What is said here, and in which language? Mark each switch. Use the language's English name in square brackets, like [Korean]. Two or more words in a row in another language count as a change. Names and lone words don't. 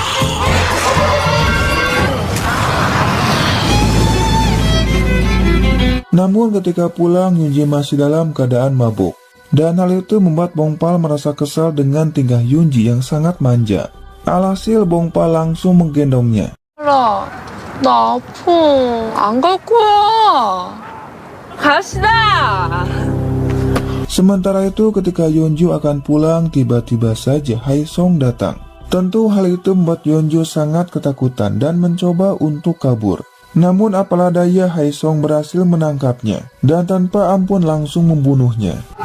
[Indonesian] Namun ketika pulang Yunji masih dalam keadaan mabuk. Dan hal itu membuat Bongpal merasa kesal dengan tingkah Yunji yang sangat manja. Alhasil Bongpal langsung menggendongnya. [Korean] 나 아파. 안 갈 거야. 갑시다. [Indonesian] Sementara itu ketika Yeonju akan pulang, tiba-tiba saja Haesong datang. Tentu hal itu membuat Yeonju sangat ketakutan dan mencoba untuk kabur. Namun apalah daya Haesong berhasil menangkapnya dan tanpa ampun langsung membunuhnya.